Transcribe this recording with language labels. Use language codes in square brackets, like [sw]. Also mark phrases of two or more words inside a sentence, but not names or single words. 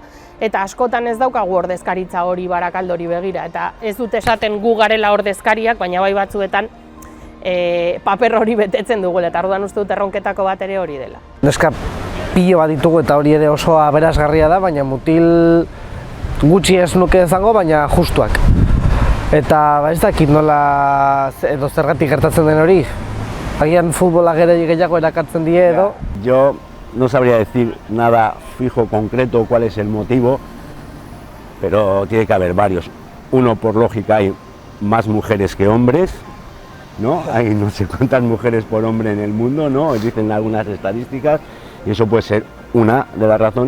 [eu] Eta askotan ez daukagu ordezkaritza hori Barakaldori begira, eta ez dut esaten gu garela ordezkariak, baina bai batzuetan paper hori betetzen dugu, eta orduan uste dut erronketako bat ere hori dela. Neska pilo bat ditugu eta hori ere oso aberasgarria da, baina mutil gutxi ez nuke izango, baina justuak. Eta ez dakit nola edo zergatik gertatzen den hori. Agian futbola gehiago erakartzen die edo. [es] Yo no sabría decir nada fijo, concreto, cuál es el motivo, pero tiene que haber varios. Uno, por lógica, hay más mujeres que hombres, ¿no? Hay no sé cuántas mujeres por hombre en el mundo, ¿no? Dicen algunas estadísticas, y eso puede ser una de las razones.